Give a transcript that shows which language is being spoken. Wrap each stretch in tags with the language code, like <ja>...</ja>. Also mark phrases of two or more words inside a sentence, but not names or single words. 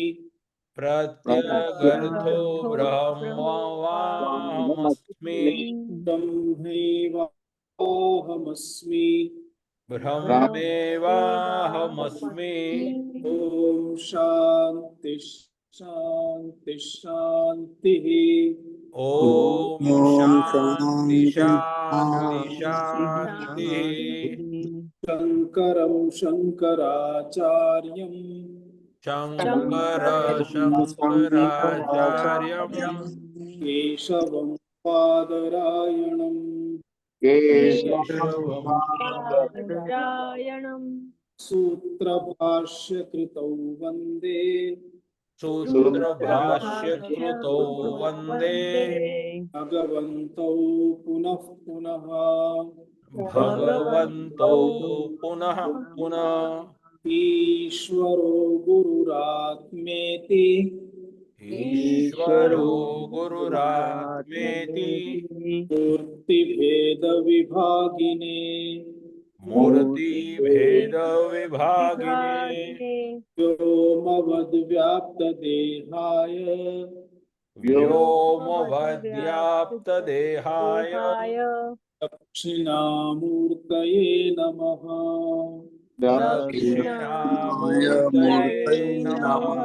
<sa>પ્રત્યગર્થો બ્રહ્મવાહમસ્મિ ब्रह्मैवाहमस्मि બ્રહ્મેવાહમસ્મિ ॐ शान्ति शान्ति शान्तिः ઓમ શાંતિ શાંતિ શાંતિઃ शङ्करं शङ्कराचार्यं શંકર શંકરાચાર્યમ केशवं पादरायणम् सूत्रभाष्यकृतौ वन्दे સૂત્રભાષ્યકૃતો વંદે भगवन्तौ पुनः पुनः ભગવન્તો પુનઃ પુનઃ ईश्वरो गुरुरात्मेति ઈશ્વરો ગુરુરાત્મેતિ मूर्तिभेदविभागिने મૂર્તિભેદ વિભાગિને व्योमवद्व्याप्तदेहाय વ્યોમવદ્વ્યાપ્તદેહાય दक्षिणामूर्तये नमः દક્ષિણામૂર્તયે નમઃ</sa>